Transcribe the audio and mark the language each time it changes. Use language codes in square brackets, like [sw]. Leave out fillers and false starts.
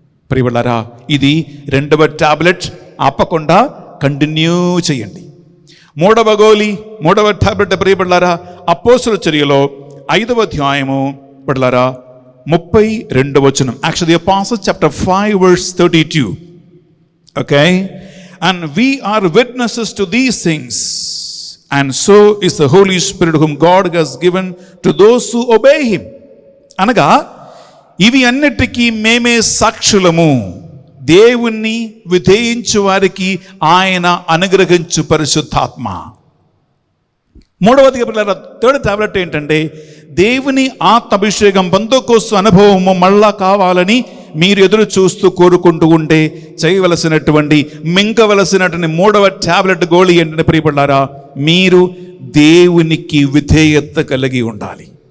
[te] ప్రియలారా, ఇది 2వ టాబ్లెట్, ఆపకుండా కంటిన్యూ చేయండి. 3వ టాబ్లెట్ ప్రియలారా, అపోస్తలుల చర్యలో 5వ అధ్యాయము ప్రియలారా 32వ వచనం. [en] Actually, Apostles chapter 5 verse 32. Okay, and we are witnesses to these things, and so is the Holy Spirit whom God has given to those who obey him. [te] అనగా ఇవి అన్నిటికీ మేమే సాక్షులము, దేవుణ్ణి విధేయించు వారికి ఆయన అనుగ్రహించు పరిశుద్ధాత్మ. 3వది 3rd టాబ్లెట్ ఏంటంటే, దేవుని ఆత్మాభిషేకం పెంతెకోస్తు అనుభవము మళ్ళా కావాలని మీరు ఎదురు చూస్తూ కోరుకుంటూ ఉంటే చేయవలసినటువంటి మింగవలసినటువంటి 3వ టాబ్లెట్ గోళీ ఏంటంటే ప్రియపడ్డారా, మీరు దేవునికి విధేయత కలిగి ఉండాలి.